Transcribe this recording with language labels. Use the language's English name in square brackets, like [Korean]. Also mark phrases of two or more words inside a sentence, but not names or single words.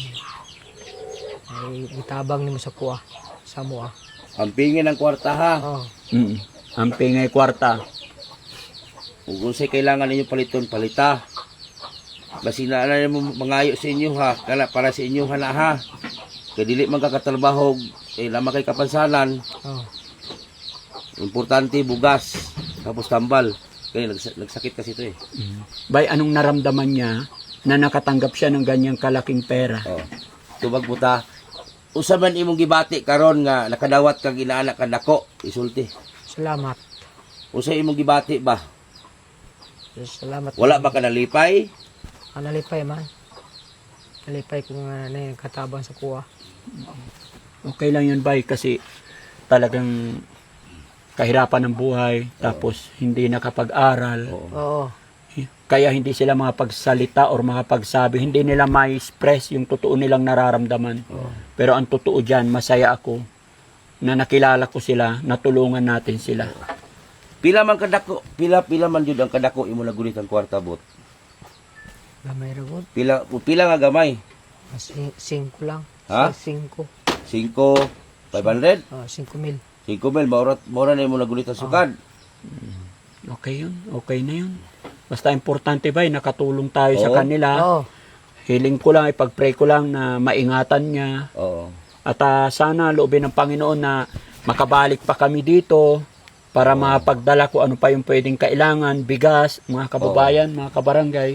[Cebuano] Ay gitabang nimo sa kuha sa mo. Ang pingin ng kwarta ha. Oh. Mm-mm. Ang pingay kwarta. Ug unsay kailangan ninyo paliton, palita. Basi na mo mangayo sa inyo ha, kana para sa inyo na ha. Kay dili man ka katrabaho, lama kay kapansanan. Oh. Importante bugas, tapos tambal. [Filipino] Kaya nagsakit kasi ito eh. Bay, anong naramdaman niya na nakatanggap siya ng ganyang kalaking pera? Oh. [Cebuano] Tubag buta. Usa man imong gibati karon nga nakadawat kag inaanak ka dako, isulti. Salamat. Usa imong gibati ba? Salamat. Wala ba ka nalipay? Nalipay man. Nalipay ko nga na yung katabang sa kuha. [Filipino] Okay lang yun, Bay, kasi talagang kahirapan ng buhay, tapos hindi nakapag-aral. Oo. Kaya hindi sila makapagsalita or makapagsabi, hindi nila ma-express yung totoo nilang nararamdaman. Pero ang totoo dyan, masaya ako na nakilala ko sila, natulungan natin sila. [Cebuano] Pila man kadako, pila man jud ang kadako imo nagunit ang kwarta bot. Gamay ra gud. Pila nga gamay? 5 lang. Ha? 5. 5, 500, 5,000. 5,000 maura na imo nagunit ang sukad. [Filipino] Okay yun, okay na yun. Basta importante ba, nakatulong tayo sa Oo. kanila. Oo. Hiling ko lang, ipag-pray ko lang na maingatan niya. Oo. At sana loobin ng Panginoon na makabalik pa kami dito para mapagdala ko ano pa yung pwedeng kailangan, bigas, mga kababayan, mga kabarangay.